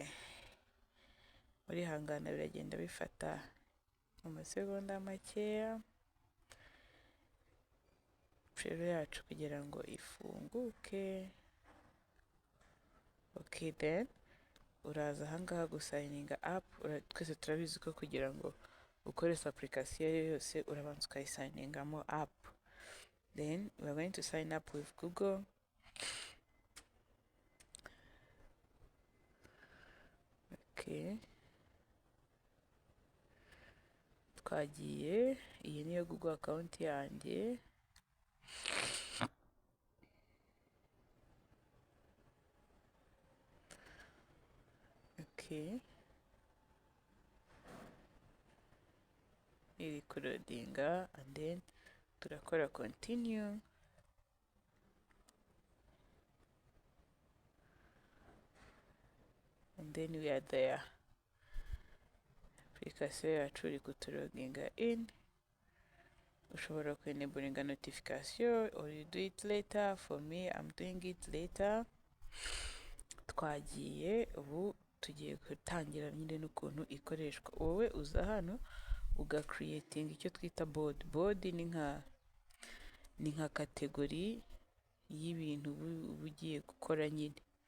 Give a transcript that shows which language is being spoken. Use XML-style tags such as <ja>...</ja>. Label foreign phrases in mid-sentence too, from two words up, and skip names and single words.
<rw>Muri hangana biragenda bifata amasegonda makeya Trello yacu kugira ngo ifunguke. Okay, then uraza ahangaha gusayininga app. Twese turabizi ko kugira ngo ukoresha application yose urabanza ukayisayiningamo app.</rw> <en>Then we are going to sign up with Google.</en> <rw>Okay, twagiye. Iyi niyo Google account yanjye. Okay, iri kurodinga,</rw> <en>and then turakora continue. And then we are there.</en> <rw>Application yacu iri kuturodinga in. Ushobora kweneburinga notification</rw> <en>or you do it later. For me, I'm doing it later.</en> <rw>Twagiye. Ubu tugiye gutangira nyine n'ukuntu ikoreshwa. Wowe uza hano creating icyo twita board. Ni nka kategori y'ibintu ugiye gukora nyine.</rw>